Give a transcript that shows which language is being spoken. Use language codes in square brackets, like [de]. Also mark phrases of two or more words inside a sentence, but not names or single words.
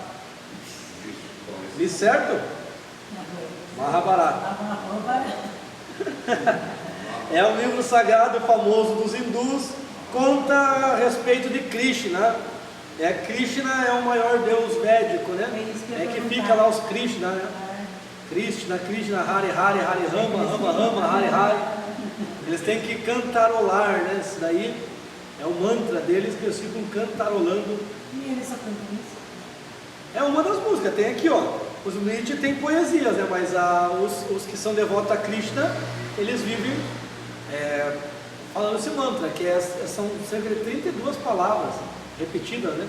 [pt] Li certo? Mahabharata. É um livro sagrado famoso dos hindus, conta a respeito de Krishna. Krishna é o maior deus védico, né? É que fica lá os Krishna, né? [sa] Krishna, Hare Hare, Hare Rama, Rama Rama, Hare Hare. [pt] Eles têm que cantarolar, né? Isso daí é o mantra deles, que eles ficam cantarolando. E eles só cantam isso? É uma das músicas, tem aqui, ó. Os Smriti tem poesias, né? Mas os que são devotos a Krishna, eles vivem falando esse mantra, que são cerca de 32 palavras repetidas, né?